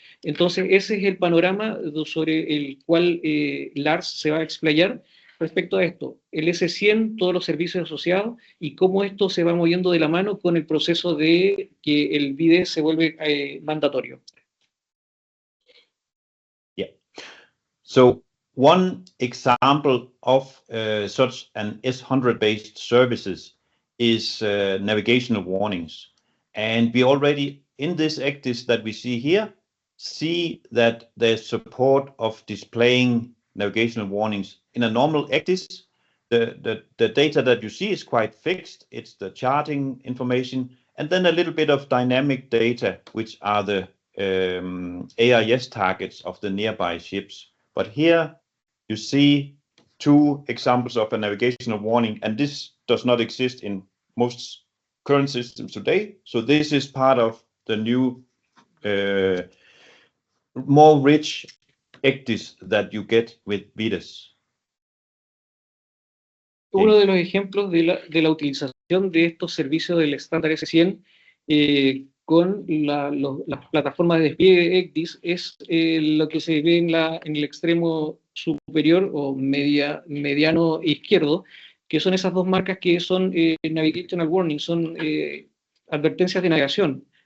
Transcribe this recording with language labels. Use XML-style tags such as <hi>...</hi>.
<es>Entonces, ese es el panorama sobre el cual Lars se va a explayar respecto a esto: el S100, todos los servicios asociados, y cómo esto se va moviendo de la mano con el proceso de que el BDES se vuelve mandatorio.</es> <en>Yeah. So one example of such an S100-based services is navigational warnings. And we already, in this ECDIS that we see here, see that there's support of displaying navigational warnings. In a normal ECDIS, the data that you see is quite fixed. It's the charting information, and then a little bit of dynamic data, which are the AIS targets of the nearby ships. But here you see two examples of a navigational warning, and this does not exist in most current systems today. So this is part of the new, more rich ECDIS that you get with VDES.</en> <es>Uno de los ejemplos de la utilización de estos servicios del estándar S100 con las plataformas de despliegue de ECDIS es lo que se ve en el extremo superior o mediano izquierdo, que son esas dos marcas que son Navigational Warning, son advertencias de navegación.</es>